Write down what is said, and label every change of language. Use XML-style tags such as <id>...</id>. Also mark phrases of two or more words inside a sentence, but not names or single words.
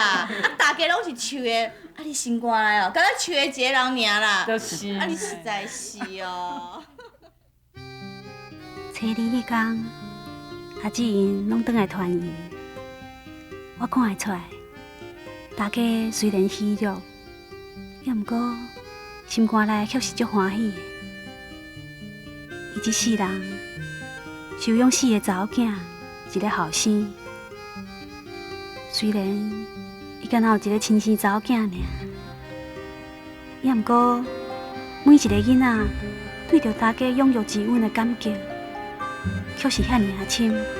<nan>啊，大家拢是秋燕，啊你心肝来哦，敢若秋燕一个人尔啦。就是。啊你实在是哦。初二迄天，阿姊因拢转来团圆，我看会出来，大家虽然虚弱，也毋过心肝内却是足欢喜的。伊一世人收养4个查某囝，一个后生。虽然伊敢若有一个亲生查某囝尔，也毋过每一个囡仔对着大家拥有之恩的感觉，却是遐尔深。</nan>